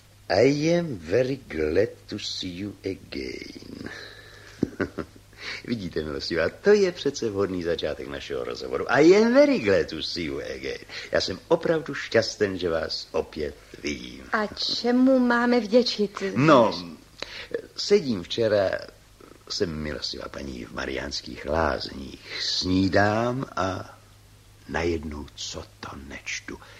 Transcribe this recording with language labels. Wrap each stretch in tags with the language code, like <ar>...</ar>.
<en>I am very glad to see you again.</en> <cs>Vidíte, milostivá, to je přece vhodný začátek našeho rozhovoru.</cs> <en>I am very glad to see you again.</en> <cs>Já jsem opravdu šťasten, že vás opět vidím. A čemu máme vděčit? No, sedím včera, jsem milostivá paní v Mariánských Lázních, snídám a najednou co to nečtu.</cs>